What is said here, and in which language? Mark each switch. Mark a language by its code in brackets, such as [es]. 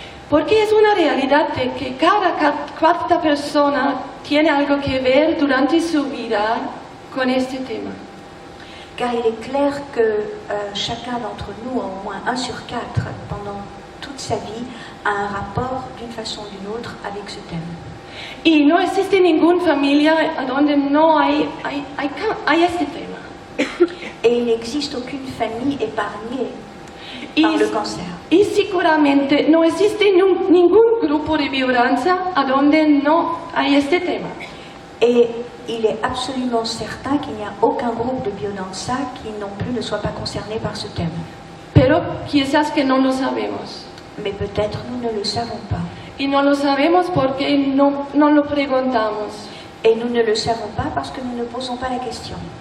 [es] Porque es una realidad de que cada cuarta persona tiene algo que ver durante su vida con este tema. [fr] Car il est clair que chacun d'entre nous, au moins 1 sur 4, pendant toute sa vie, a un rapport d'une façon ou d'une autre avec ce thème. [es] Y no existe ninguna familia donde no hay este tema. [fr] Et il n'existe aucune famille épargnée par le cancer. [es] Y seguramente no existe ningún grupo de violencia donde no hay este tema. [fr] Et il est absolument certain qu'il n'y a aucun groupe de Biodanza qui non plus ne soit pas concerné par ce thème. [es] Pero quizás que no lo sabemos. [fr] Mais peut-être nous ne le savons pas. [es] Y no lo sabemos porque no lo preguntamos. [fr] Et nous ne le savons pas parce que nous ne posons pas la question.